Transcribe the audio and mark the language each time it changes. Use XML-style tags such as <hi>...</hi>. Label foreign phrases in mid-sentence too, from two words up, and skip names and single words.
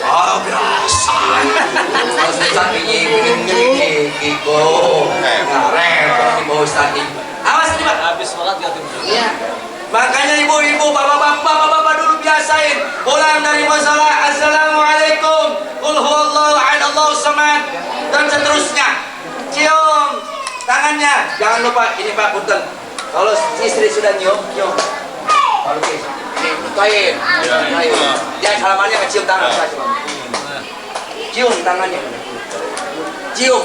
<id>Oh, biasa. Kalau Ustaz ini begini gitu. Nah, repot di bawah Ustaz ini. Awas nih, Pak. Habis sholat gak tidur. Iya. Makanya ibu-ibu, bapak-bapak dulu biasain pulang dari masalah assalamualaikum,</id> <ar>قل هو الله أحد الله الصمد,</ar> <id>dan seterusnya. Cium tangannya, jangan lupa ini Pak punten. Kalau istri sudah nyium. Oke. Kain. Jangan salamannya kecium tangan saja. Cium tangannya. Cium.</id>